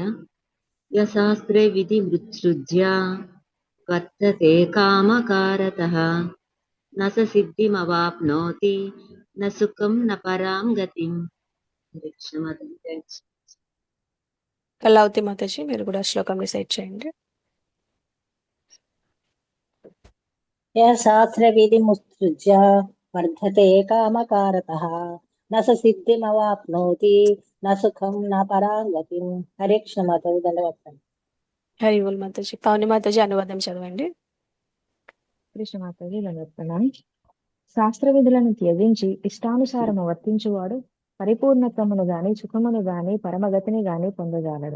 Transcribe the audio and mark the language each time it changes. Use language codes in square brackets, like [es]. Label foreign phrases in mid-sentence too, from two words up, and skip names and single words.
[sa] యశాస్త్రే విధి మృత్సృజ్య వర్తతే కామకారతః న స సిద్ధిమవాప్నోతి న సుఖం న పరాం గతిం. [te] హరే కృష్ణ మాతాజీ, థాంక్స్. కళావతి మాతాజీ మీరు కూడా శ్లోకం రిసైట్ చేయండి. [sa] यः शास्त्रविधिमुत्सृज्य वर्धते कामकारतः न स सिद्धिमवाप्नोति न सुखं न परां गतिम्. [hi] हरे कृष्ण माताजी, [te] ధన్యవాదాలు. హరి బోల్ మాతాజీ. పౌని మాతాజీ అనువాదం చదవండి. కృష్ణ మాతాజీ దండవత్ప్రణాం. శాస్త్ర విధులను త్యజించి ఇష్టానుసారము వర్తించువాడు పరిపూర్ణత్వమును గాని సుఖమును గాని పరమగతిని గాని పొందజాలడు.